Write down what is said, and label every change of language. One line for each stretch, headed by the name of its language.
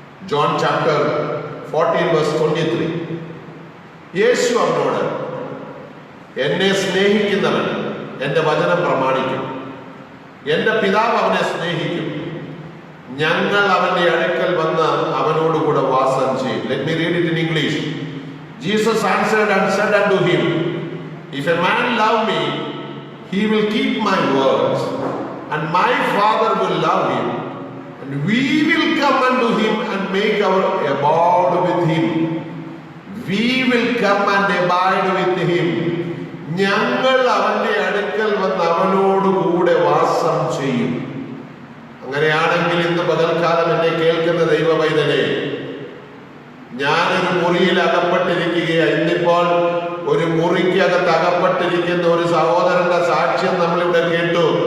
Malayalam: John chapter 14:23. യേശു അവനോട്, എന്നെ സ്നേഹിക്കുന്നവൻ എന്റെ വചനം പ്രമാണിക്കും, എന്റെ പിതാവ് അവനെ സ്നേഹിക്കും, ഞങ്ങൾ അവന്റെ അടുക്കൽ വന്ന് അവനോടുകൂടെ വാസം ചെയ്യും.
English: Let me read it in English. Jesus answered and said unto him, If a man love me, he will keep my words, and my Father will love him, and we will come unto him and make our abode with him. We will come and abide with him.
Malayalam: ഞങ്ങൾ അവന്റെ അടുക്കൽ വന്ന് അവനോടുകൂടെ വാസം ചെയ്യും. അങ്ങനെയാണെങ്കിൽ ഇന്ന് പകൽക്കാലം എന്നെ കേൾക്കുന്ന ദൈവവൈതലേ, ഞാനൊരു മുറിയിൽ അകപ്പെട്ടിരിക്കുകയാണ്. ഇന്നിപ്പോൾ ഒരു മുറിക്കകത്ത് അകപ്പെട്ടിരിക്കുന്ന ഒരു സഹോദരന്റെ സാക്ഷ്യം നമ്മളിവിടെ കേട്ടു.